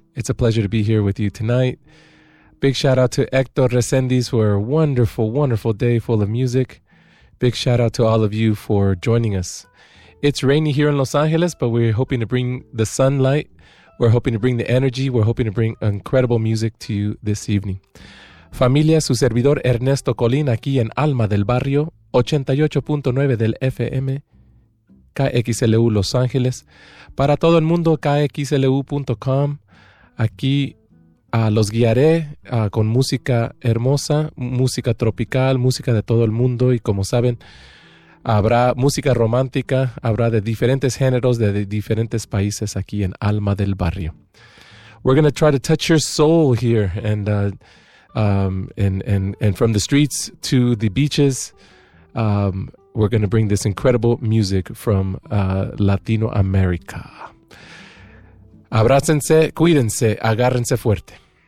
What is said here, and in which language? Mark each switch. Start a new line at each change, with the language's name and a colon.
English: It's a pleasure to be here with you tonight. Big shout out to Hector Resendiz for a wonderful, wonderful day full of music. Big shout out to all of you for joining us. It's rainy here in Los Angeles, but we're hoping to bring the sunlight. We're hoping to bring the energy. We're hoping to bring incredible music to you this evening.
Spanish: Familia, su servidor Ernesto Colín, aquí en Alma del Barrio, 88.9 del FM, KXLU Los Ángeles. Para todo el mundo, KXLU.com. Aquí los guiaré con música hermosa, música tropical, música de todo el mundo. Y como saben, habrá música romántica, habrá de diferentes géneros, de diferentes países aquí en Alma del Barrio.
English: We're going to try to touch your soul here and and from the streets to the beaches, we're going to bring this incredible music from Latino America.
Spanish: Abrácense, cuídense, agárrense fuerte.